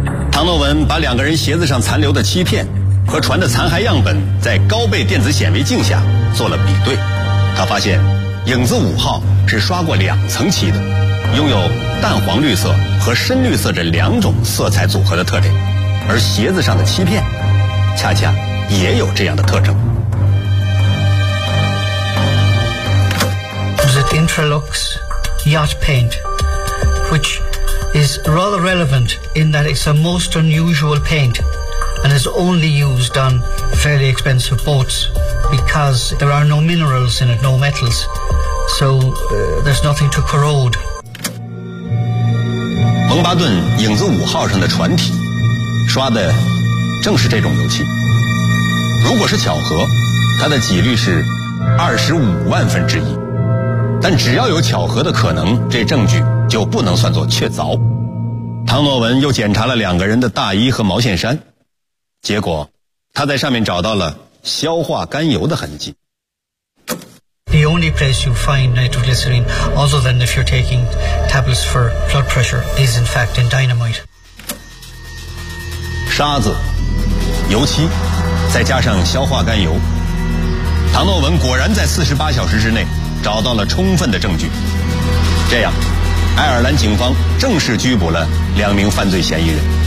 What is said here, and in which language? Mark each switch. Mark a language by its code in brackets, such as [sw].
[zh] 唐诺文把两个人鞋子上残留的漆片和船的残骸样本在高倍电子显微镜下做了比对，他发现影子五号是刷过两层漆的，拥有淡黄绿色和深绿色这两种色彩组合的特点，而鞋子上的漆片恰恰也有这样的特征。 [en] Was it Intralux yacht paint, which is rather relevant in that it's a most unusual paint and is only used on fairly expensive boats because there are no minerals in it, no metals, so there's nothing to corrode. [zh] 蒙巴顿影子五号上的船体刷的正是这种油漆。如果是巧合，它的几率是25万分之1，但只要有巧合的可能，这证据就不能算作确凿。唐诺文又检查了两个人的大衣和毛线衫，结果他在上面找到了硝化甘油的痕迹。 [en] The only place you find nitroglycerin, other than if you're taking tablets for blood pressure, is in fact in dynamite. [zh] 沙子、油漆，再加上硝化甘油，唐诺文果然在48小时之内找到了充分的证据。这样，爱尔兰警方正式拘捕了两名犯罪嫌疑人。